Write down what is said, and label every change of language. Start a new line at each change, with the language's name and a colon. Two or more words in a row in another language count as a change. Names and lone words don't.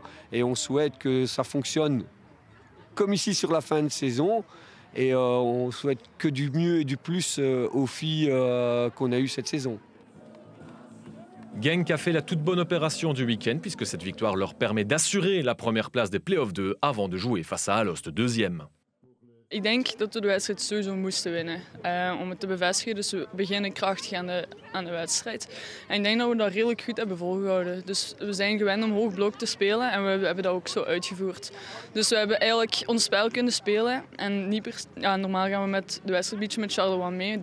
French: Et on souhaite que ça fonctionne comme ici sur la fin de saison. Et on souhaite que du mieux et du plus aux filles qu'on a eues cette saison. Genk a fait la toute bonne opération du week-end puisque cette victoire leur permet d'assurer la première place des playoffs 2 avant de jouer face à Alost deuxième.
Dutch: Ik denk dat we de wedstrijd sowieso moesten winnen. Om het te bevestigen, dus we beginnen krachtig aan de wedstrijd. En ik denk dat we dat redelijk goed hebben volgehouden. Dus we zijn gewend om hoog blok te spelen en we hebben dat ook zo uitgevoerd. Dus we hebben eigenlijk ons spel kunnen spelen. En niet normaal gaan we met de wedstrijd een beetje met Charleroi mee.